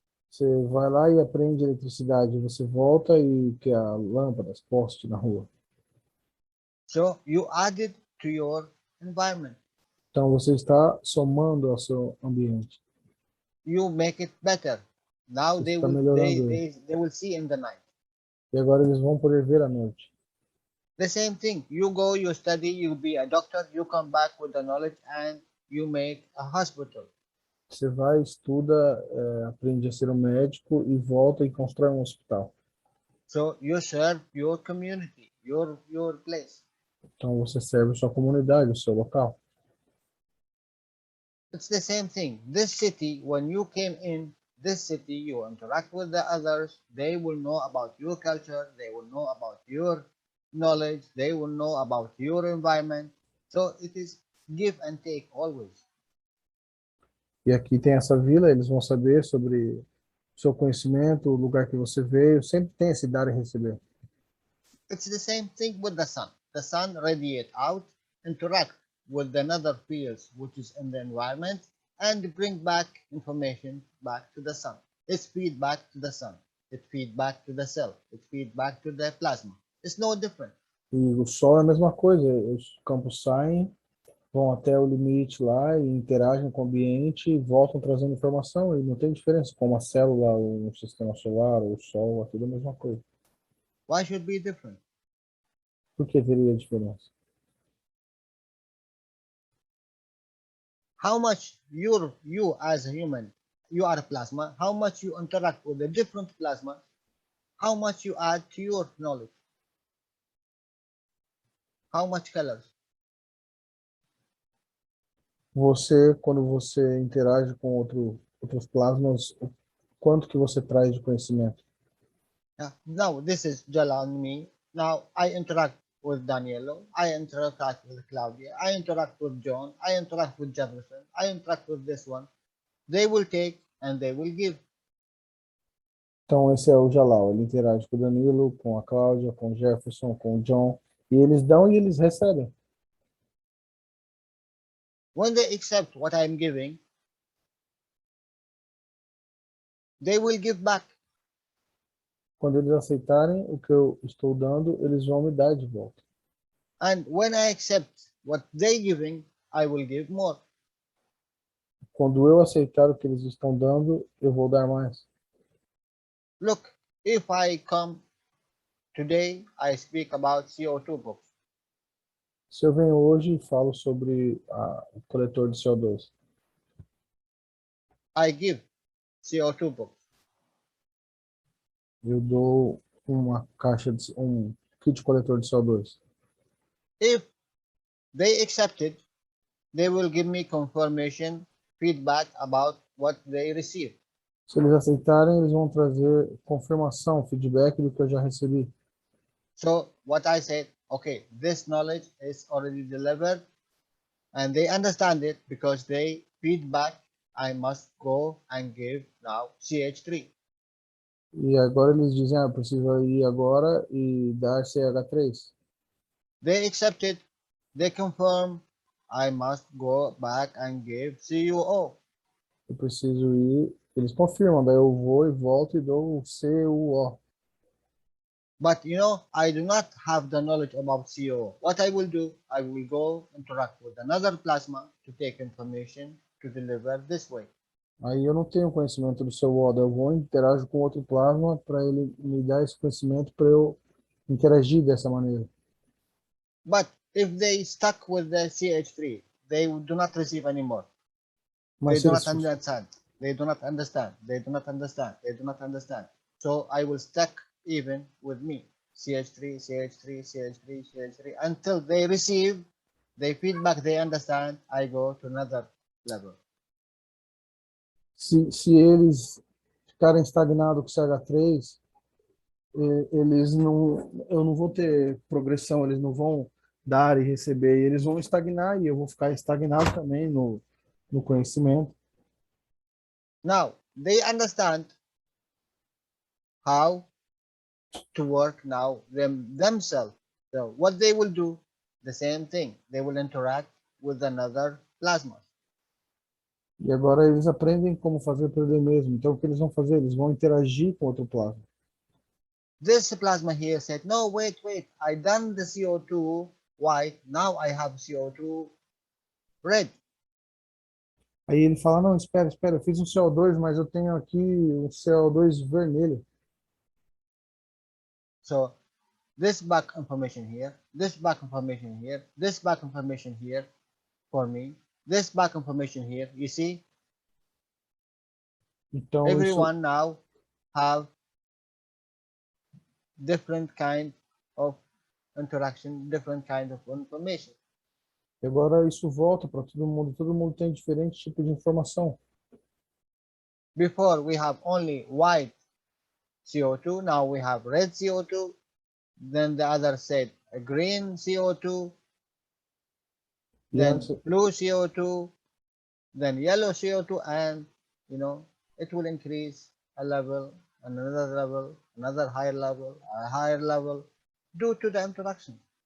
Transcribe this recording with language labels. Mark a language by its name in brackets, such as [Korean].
[Portuguese] Você vai lá e aprende eletricidade, você volta e quer lâmpadas, postes na rua. [English] So you added to your environment. [Portuguese] Então você está somando ao seu ambiente. [English] You make it better. Now [Portuguese] Você está melhorando. [English] they will see in the night. [Portuguese] E agora eles vão poder ver à noite. [English] The same thing. You go, you study, you be a doctor, you come back with the knowledge and you make a hospital. [Portuguese] Você vai, estuda, aprende a ser um médico e volta e constrói um hospital. [English] So you serve your community, your place. [Portuguese] Então você serve a sua comunidade, o seu local. [English] It's the same thing. This city, when you came in this city, you interact with the others. They will know about your culture. They will know about your knowledge, they will know about your environment. So it is give and take always. [Portuguese] E aqui tem essa vila, eles vão saber sobre o seu conhecimento, o lugar que você veio, sempre tem esse dar e receber. [English] It's the same thing with the sun. The sun radiate out, interact with the nether fields which is in the environment, and bring back information back to the sun. It's feedback to the sun. It feedback to the cell. It feedback to the plasma. It's no different. [Portuguese] E o Sol é a mesma coisa, os campos saem, vão até o limite lá e interagem com o ambiente e voltam trazendo informação, e não tem diferença, como a célula, o sistema solar, o Sol, é tudo a mesma coisa. [English] Why should be different? [Portuguese] Por que teria diferença? [English] How much you as a human, you are a plasma, how much you interact with the different plasma, how much you add to your knowledge, how much colors. [Portuguese] Você, quando você interage com outros plasmas, o quanto que você traz de conhecimento? [English] Now this is Jalal and me. Now I interact with Danielo, I interact with Claudia, I interact with John, I interact with Jefferson, I interact with this one. They will take and they will give. [Portuguese] Então esse é o Jalal, ele interage com o Danilo, com a Cláudia, com o Jefferson, com o John, e eles dão e eles recebem. [English] When they accept what I am giving, they will give back. [Portuguese] Quando eles aceitarem o que eu estou dando, eles vão me dar de volta. [English] And when I accept what they giving, I will give more. [Portuguese] Quando eu aceitar o que eles estão dando, eu vou dar mais. [English] Look, if I come today, I speak about CO2 books. [Portuguese] Se eu venho hoje e falo sobre o coletor de CO2, [English] I give CO2 books. [Portuguese] eu dou uma caixa de um kit coletor de CO2. [English] If they accept it, they will give me confirmation, feedback about what they receive. [Portuguese] Se eles aceitarem, eles vão trazer confirmação, feedback do que eu já recebi. [English] So what I said, okay, this knowledge is already delivered, and they understand it because they feedback. I must go and give now CH3. [Portuguese] E agora eles dizem, eu preciso ir agora e dar CH3. [English] They accept it. They confirm. I must go back and give CuO. [Portuguese] Eu preciso ir, eles confirmam, daí eu vou e volto e dou o CuO. [English] But you know, I do not have the knowledge about CuO. What I will do, I will go interact with another plasma to take information to deliver this way. [Portuguese] Aí eu não tenho conhecimento do CuO, daí eu vou e interajo com outro plasma para ele me dar esse conhecimento para eu interagir dessa maneira. [English] But if they stuck with the CH3, they do not receive anymore. [Portuguese] Mas [English] They [Portuguese] se [English] do [Portuguese] eles, [English] not understand. They do not understand. They do not understand. They do not understand. So I will stuck even with me. CH3, CH3, CH3, CH3 until they receive, they feedback, they understand. I go to another level. [Portuguese] se eles ficarem estagnados com CH3, eles não, eu não vou ter progressão, eles não vão dar e receber, e eles vão estagnar e eu vou ficar estagnado também no conhecimento. [English] Now they understand how to work now themselves. So what they will do, the same thing. They will interact with another plasma. [Portuguese] E agora eles aprendem como fazer para ele mesmo. Então o que eles vão fazer? Eles vão interagir com outro plasma. [English] This plasma here said, no, wait, I done the CO2 white, now I have CO2 red. [Portuguese] Aí ele fala, não, espera, eu fiz um CO2, mas eu tenho aqui um CO2 vermelho. [English] So this back information here, this back information here, this back information here for me, this back information here, you see, [Portuguese] Então [English] everyone now have different kind of interaction, different kind of information. [Portuguese] agora isso volta para todo mundo tem diferente tipo de informação. [English] Before we have only white CO2, now we have red CO2. Then the other said, a green CO2, Yeah, then blue CO2, then yellow CO2, and it will increase a level, another higher level, a higher level, due to the interaction.